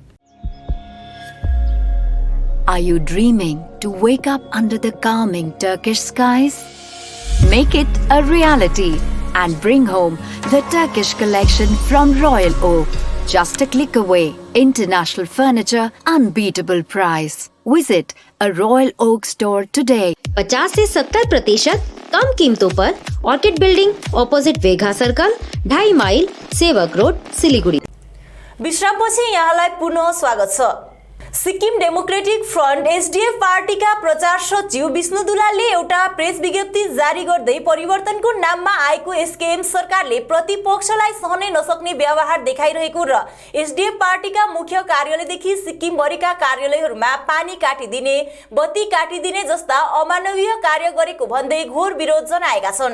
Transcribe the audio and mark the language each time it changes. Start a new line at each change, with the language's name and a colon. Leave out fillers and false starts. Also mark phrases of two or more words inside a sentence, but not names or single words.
English: Are you dreaming to wake up under the calming Turkish skies? Make it a reality and bring home the Turkish collection from Royal Oak. Just a click away. International furniture, unbeatable price. Visit a Royal Oak store today.
Hindi: 50 से 70% कम कीमतों पर ऑर्किड बिल्डिंग ऑपोजिट वेघा सर्कल 2.5 माइल सेवक रोड सिलीगुडी।
Nepali: विश्रामपछि यहाँलाई पुनः स्वागत छ। सिक्किम डेमोक्रेटिक फ्रन्ट एसडीएफ पार्टीका प्रचार सचिव विष्णु दुलालले एउटा प्रेस विज्ञप्ति जारी गर्दै परिवर्तनको नाममा आएको एसकेएम सरकारले प्रतिपक्षलाई सहनै नसक्ने व्यवहार देखाइरहेको र एसडीएफ पार्टीका मुख्य कार्यालयदेखि सिक्किमभरिका कार्यालयहरूमा पानी काटिदिने, बत्ती काटिदिने जस्ता अमानवीय कार्य गरेको भन्दै घोर विरोध जनाएका छन्।